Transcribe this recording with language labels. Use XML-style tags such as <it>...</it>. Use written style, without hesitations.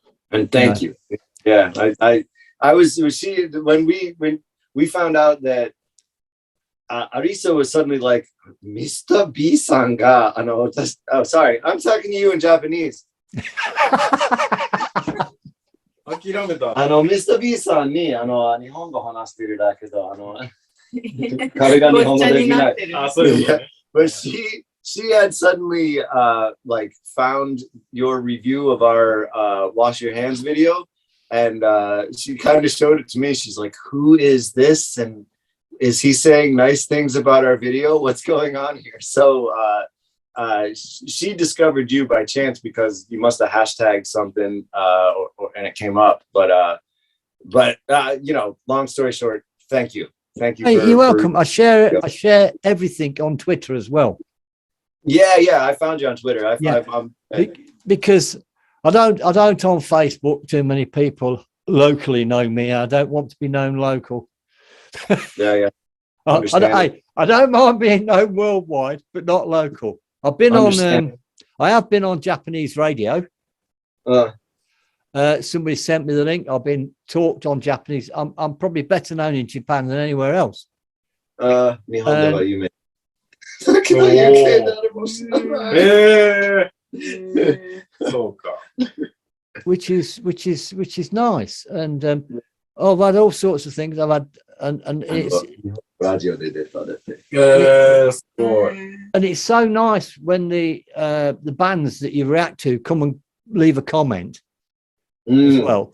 <en>And thank you. Yeah, I was when we found out that Arisa was suddenly like, Mr. B-san</en> <ja>ga,</ja> <en>sorry, I'm talking to you in Japanese.</en> <ja>諦めた。</ja> <en>Mr.</en> <ja>B-san に日本語話してるだけど、彼が日本語できない。そういうことね。</ja> <en>But she had suddenly like found your review of our wash your hands video, and she kind of showed it to me. She's like, who is this, and is he saying nice things about our video? What's going on here? So she discovered you by chance because you must have hashtagged something and it came up. But you know, long story short, thank you. Hey, you're welcome. I share everything on Twitter as well. Yeah. I found you on Twitter. Because I don't on Facebook. Too many people locally know me. I don't want to be known local. Yeah. I don't mind being known worldwide, but not local. I have been on Japanese radio. Somebody sent me the link. I've been talked on Japanese. I'm probably better known in Japan than anywhere else.</en> <ja>日本では有名。さっきの UK であれも知らない。そうか。</ja> <en>which is nice. And I've had all sorts of things. I've had and it's</en> <ja>ラジオで出たで。すごい。</ja> <en>and it's so nice when the bands that you react to come and leave a comment as well.</en>